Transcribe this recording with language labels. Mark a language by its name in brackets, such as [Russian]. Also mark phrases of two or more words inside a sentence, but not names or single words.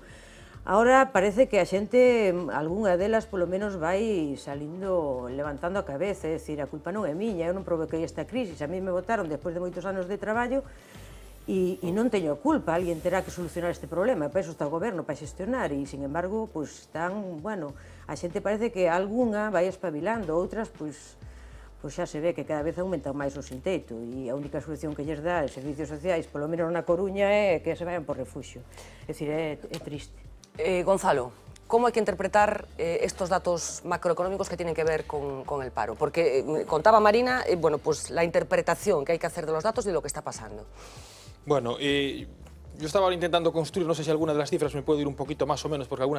[Galician] Ahora parece que a xente, algunha delas, polo menos, vai salindo, levantando a cabeza, é dicir, a culpa non é miña, eu non provoquei esta crisis, a mí me botaron despois de moitos anos de traballo e non teño culpa, alguén terá que solucionar este problema, para iso está o goberno, para xestionar, e, sin embargo, pois están, bueno, a xente parece que algunha vai espabilando, outras, pois xa se ve que cada vez aumentan máis o sin teito e a única solución que lles dá os servicios sociais, polo menos na Coruña, é que [Spanish] se vayan [Galician] por refuxio. É dicir, é triste. [Spanish] Gonzalo, ¿cómo hay que interpretar estos datos macroeconómicos que tienen que ver con el paro? Porque contaba Marina, bueno, pues la interpretación que hay que hacer de los datos y de lo que está pasando. Bueno, yo estaba intentando construir, no sé si alguna de las cifras me puedo ir un poquito más o menos, porque algunas